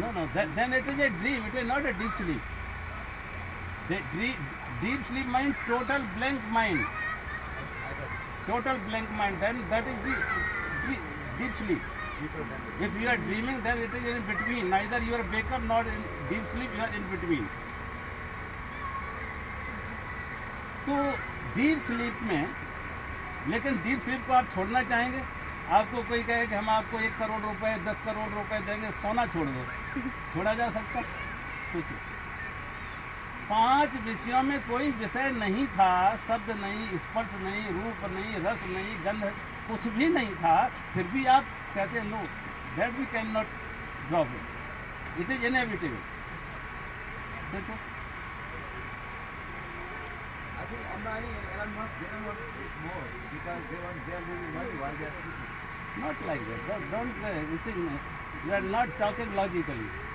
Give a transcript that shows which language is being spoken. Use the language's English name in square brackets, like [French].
[English] No, no. Then it is a dream. It is not a deep sleep. The deep sleep means total blank mind. I got it. Total blank mind. Then that is the deep sleep. Deeper than the If you are dreaming, then it is in between. Neither you are wake up nor in deep sleep. You are in between. [Hindi] तो deep sleep में, लेकिन deep sleep को आप छोड़ना चाहेंगे? आपको कोई कहे कि हम आपको 1 करोड़ रुपए 10 करोड़ रुपए देंगे, सोना छोड़ दो, छोड़ा जा सकता? सोचो, 5 विषयों में कोई विषय नहीं था, शब्द नहीं, स्पर्श नहीं, रूप नहीं, रस नहीं, गंध, कुछ भी नहीं था, फिर भी आप कहते हैं [English] No, that we can not drop it, it is inevitable. [Hindi] सोचो, [English] I think Ambani and Elon Musk didn't want to sleep more because they are losing money while they are sleeping. not like that. Don't this is, you are not talking logically.